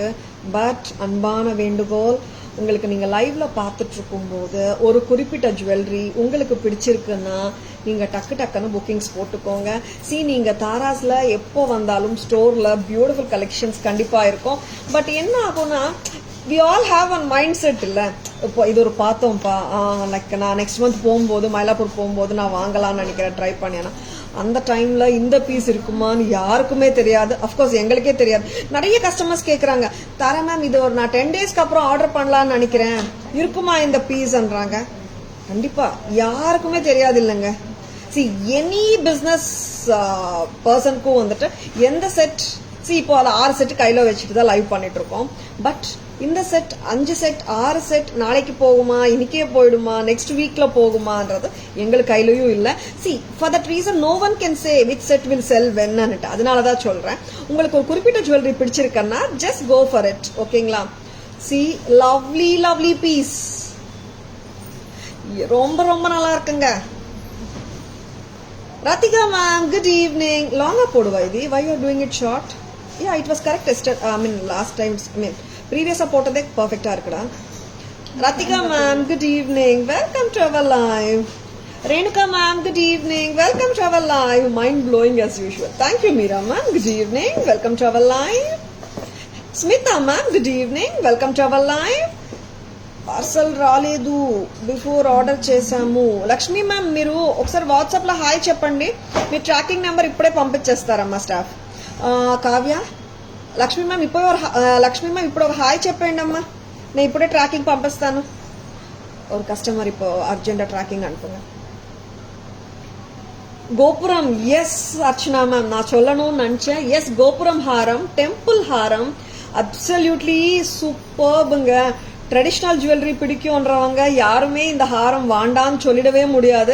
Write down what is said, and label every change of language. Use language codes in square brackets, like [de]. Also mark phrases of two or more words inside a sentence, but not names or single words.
[ta] பட் அன்பான வேண்டுகோள், உங்களுக்கு நீங்க லைவ்ல பார்த்துட்டு இருக்கும் போது ஒரு குறிப்பிட்ட ஜுவல்லரி உங்களுக்கு பிடிச்சிருக்குன்னா நீங்க டக்குன்னு புக்கிங்ஸ் போட்டுக்கோங்க. நீங்க தாராஸ்ல எப்போ வந்தாலும் ஸ்டோர்ல [en] beautiful collections [ta] கண்டிப்பா இருக்கும். பட் என்ன ஆகும்னா, [en] we all have one mindset இல்ல. [ta] இப்போ இது ஒரு பார்த்தோம்ப்பா, லைக் நான் [en] next month [ta] போகும்போது மயிலாப்பூர் போகும்போது நான் வாங்கலாம்னு நினைக்கிறேன், ட்ரை பண்ணேன்னா அந்த டைம்ல இந்த பீஸ் இருக்குமான்னு யாருக்குமே தெரியாது. அப்கோர்ஸ் எங்களுக்கே தெரியாது. நிறைய கஸ்டமர்ஸ் கேக்குறாங்க, தாரா மேம் இது ஒரு நான் 10 டேஸ்க்கு அப்புறம் ஆர்டர் பண்ணலாம்னு நினைக்கிறேன், இருக்குமா இந்த பீஸ்ன்றாங்க. கண்டிப்பா யாருக்குமே தெரியாது இல்லைங்க. [en] any business personukkum [ta] வந்துட்டு எந்த செட், இப்போ அது 6 செட் கையில வச்சுட்டு தான் லைவ் பண்ணிட்டு இருக்கோம். பட் இந்த செட் 5 செட் 6 செட் நாளைக்கு போகுமா, இன்னைக்கே போயிடுமா, [en] next weekla [ta] போகுமான்றது எங்களுக்கு கையிலயும் இல்ல. [en] for that reason no one can say which set will sell வென்னு. [ta] அதனாலதான் சொல்றேன், உங்களுக்கு ஒரு குறிப்பிட்ட ஜுவல்லரி பிடிச்சிருக்கன்னா [en] just go for it. [ta] ஓகேங்களா? [en] lovely lovely piece, [ta] ரொம்ப ரொம்ப நல்லா இருக்குங்க. [en] Ratika ma'am, good evening. [ta] லாங்கா போடுவ இதி. [en] Why you are doing it short? Yeah, it was correct. Last time, previous [ta] போட்டதே பெர்ஃபெக்ட் அ இருக்கடா. [en] Ratika ma'am, good evening. Welcome to our live. Renuka ma'am, good evening. Welcome to our live. Mind blowing as usual. Thank you Meera ma'am. Good evening. Welcome to our live. Smita ma'am, good evening. Welcome to our live. [te] పార్సల్ రాలేదు, [en] before order [te] చేసాము. లక్ష్మీ మ్యామ్ మీరు ఒకసారి వాట్సాప్ లో హాయ్ చెప్పండి, మీ [en] tracking number [te] ఇప్పుడే పంపించేస్తారమ్మా స్టాఫ్. కావ్య, లక్ష్మీ మ్యామ్ ఇప్పుడు ఒక హాయ్ చెప్పండి అమ్మా, నేను ఇప్పుడే ట్రాకింగ్ పంపిస్తాను. [ta] ஒரு கஸ்டமர் இப்போ அர்ஜென்டா [te] ట్రాకింగ్ అంటున్నా. [ta] கோபுரம், எஸ் அர்ச்சனா மேம் நான் சொல்லணும்னு நினைச்சேன். எஸ், கோபுரம் ஹாரம், டெம்பிள் ஹாரம், [en] absolutely superbunga. traditional jewellery [ta] பிடிக்கும்ன்றவங்க யாருமே இந்த ஹாரம் வாண்டான்னு சொல்லிடவே முடியாது.